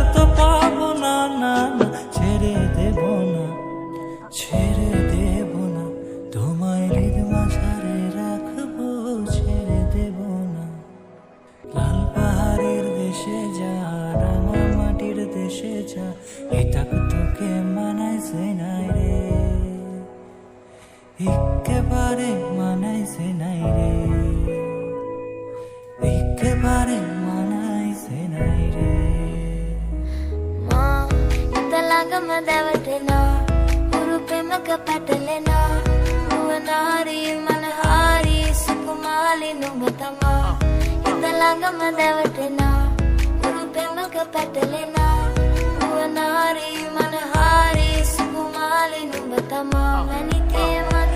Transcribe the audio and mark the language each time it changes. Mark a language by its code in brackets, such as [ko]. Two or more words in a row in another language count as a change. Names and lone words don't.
[bn] তো পাবো না না না ছেড়ে দেব না ছেড়ে দেব না তোমায় হৃদ মাঝারে রাখবো ছেড়ে দেব না লাল পাহাড়ের দেশে যা রাঙা মাটির দেশে যা এটা তোকে মানাইছে নাই রে একেবারে মানাইছে নাই রে একেবারে মানাইছে নাই রে [si] මා හිත ළඟම දැවටෙනා උරු පෙමක පැටලෙනා නුවනාරි මනහාරි සුකුමාලි නුඹ තමා හිත ළඟම දැවටෙනා උරු පෙමක පැටලෙනා නුවනාරි මනහාරි සුකුමාලි නුඹ තමා මැනිකේ